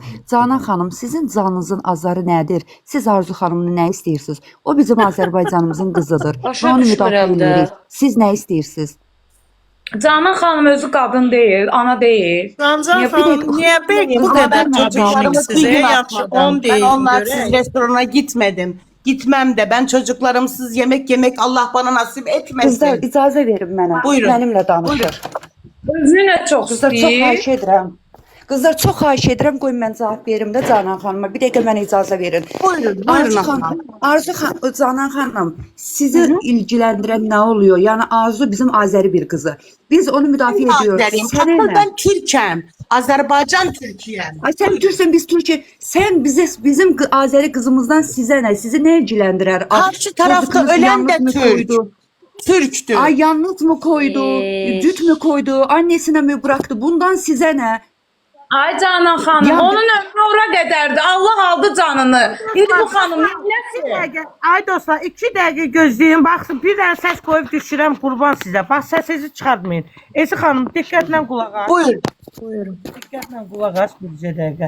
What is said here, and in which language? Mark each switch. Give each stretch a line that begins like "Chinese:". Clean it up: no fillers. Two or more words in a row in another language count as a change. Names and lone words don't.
Azerbaijani: Canan xanım, sizin canınızın azarı nədir? Siz Arzu xanımını nə istəyirsiniz? O bizim Azərbaycanımızın qızıdır. Başa Onu düşmürəm müdafiə də. edirik. Siz nə istəyirsiniz? Canan xanım özü qadın deyil, ana deyil. Cancan Niyə xanım, bir- niyə belki bu qədər Qızlar,
Turkish: çocuklarımı Bir
Azerbaijani: sizə
Turkish: gün
Azerbaijani: yaxşı
Turkish: atmadım. 10 Ben
Azerbaijani: deyin
Turkish: onlarsız
Azerbaijani: görək.
Turkish: restorana gitmedim. Gitmem de. Ben çocuklarımsız yemek Allah bana nasip etmesin.
Azerbaijani: Qızlar, icazə verin mənə. Buyurun. Mənimlə danışır. Özünü nə çox Qızlar, çox istəyir. xahiş edirəm. Qızlar, çox xahiş edirəm, qoyun mən cavab verim də Canan xanıma. Bir dəqiqə mənə icazə verin. Buyurun, Arzu xanım, Canan xanım, sizi ilgiləndirən nə oluyor? Yəni Arzu bizim Azəri bir qızı. Biz onu müdafiə ediyoruz. Azeriyim. Sənə
Turkish: Hatta
Azerbaijani: nə?
Turkish: ben Türk'üm. Azerbaycan Türk'üyüm. Ay sen Türksen biz Türkiye. Sen bizim Azeri kızımızdan size ne? Sizi ne ilgilendirer? Karşı tarafta Çocuklarınız ölen de yalnız mı Türk. koydu? Türk'tü. Ay yalnız mı koydu? Düt mü koydu? Annesine mi bıraktı? Bundan size ne?
Azerbaijani: Ay Canan xanım, Ya- onun ömrü ora qədərdir. Allah aldı canını. İndi bu xanım nəsə? Ay dostlar, 2 dəqiqə gözləyin. Baxın, bir dənə səs qoyub düşürəm, qurban sizə. Bax, səsinizi çıxartmayın. Esi xanım, diqqətlə qulaq as. Buyurun. Buyurun. Diqqətlə qulaq as bircə dəqiqə.